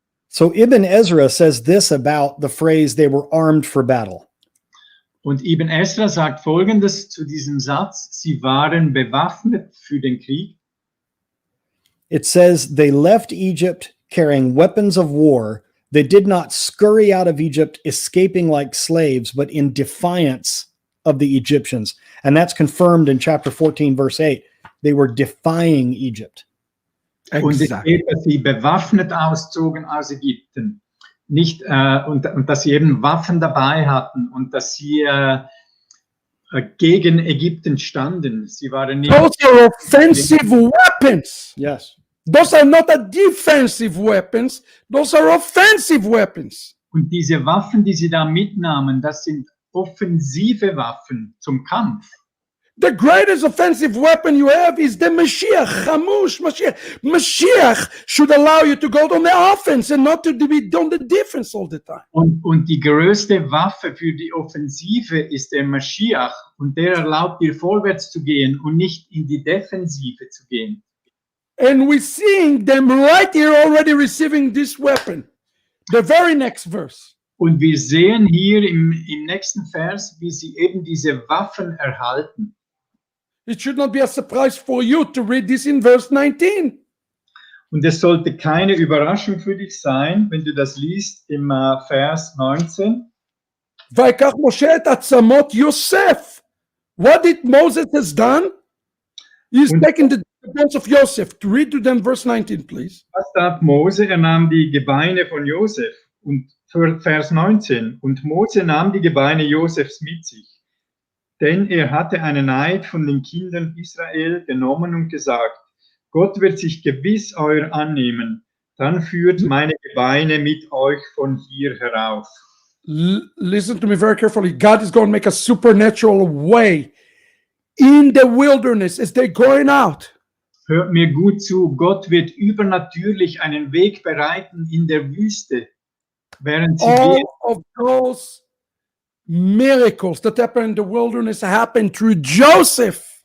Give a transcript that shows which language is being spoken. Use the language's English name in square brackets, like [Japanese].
[English] So Ibn Ezra says this about the phrase they were armed for battle. [German] Und Ibn Ezra sagt Folgendes zu diesem Satz: Sie waren bewaffnet für den Krieg. [English] It says they left Egypt carrying weapons of war. They did not scurry out of Egypt escaping like slaves, but in defiance of the Egyptians. And that's confirmed in chapter 14, verse 8. They were defying Egypt. [German] Und es steht, dass sie bewaffnet auszogen aus Ägypten. Nicht, und dass sie eben Waffen dabei hatten und dass sie gegen Ägypten standen. Sie waren nicht. [English] Those are offensive weapons. Yes. Those are not defensive weapons. Those are offensive weapons. [German] Und diese Waffen, die sie da mitnahmen, das sind offensive Waffen zum Kampf. [English] The greatest offensive weapon you have is the Mashiach. Chamush, Mashiach. Mashiach should allow you to go on the offense and not to be on the defense all the time. [German] Und die größte Waffe für die Offensive ist der Mashiach. Und der erlaubt dir vorwärts zu gehen und nicht in die Defensive zu gehen. [English] And we're seeing them right here already receiving this weapon. The very next verse. [German] Und wir sehen hier im nächsten Vers, wie sie eben diese Waffen erhalten. [English] It should not be a surprise for you to read this in verse 19. [German] Und es sollte keine Überraschung für dich sein, wenn du das liest im Vers 19. [Hebrew] ויקח משה את עצמות יוסף. [English] What did Moses has done? He's taken the bones of Joseph. To read to them verse 19, please. [German] Was tat Mose? Er nahm die Gebeine von Josef. Und Vers 19. Und Mose nahm die Gebeine Josefs mit sich. Denn er hatte einen Eid von den Kindern Israel genommen und gesagt, Gott wird sich gewiss euer annehmen. Dann führt meine Gebeine mit euch von hier herauf. [English] Listen to me very carefully. God is going to make a supernatural way in the wilderness as they're going out. [German] Hört mir gut zu. Gott wird übernatürlich einen Weg bereiten in der Wüste, während sie [English] All [German] gehen. [English] of those miracles that happened in the wilderness happened through Joseph.